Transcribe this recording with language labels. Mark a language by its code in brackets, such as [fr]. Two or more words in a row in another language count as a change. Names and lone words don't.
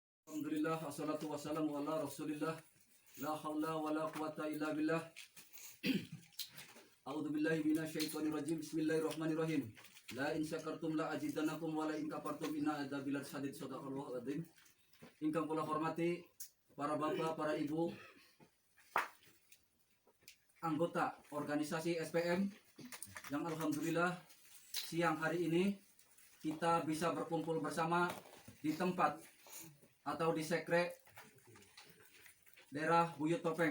[ar] الحمد لله الصلاة والسلام على رسول الله لا حول ولا قوة إلا بالله. أعوذ بالله من الشيطان الرجيم. بسم الله الرحمن الرحيم لئن شكرتم لأزيدنكم ولئن كفرتم إن عذابي لشديد. صدق الله العظيم. [jv] Ingkang kula hormati para bapak, para ibu, [id] anggota organisasi SPM yang alhamdulillah siang hari ini kita bisa berkumpul bersama di tempat atau di sekre daerah Buyut Topeng.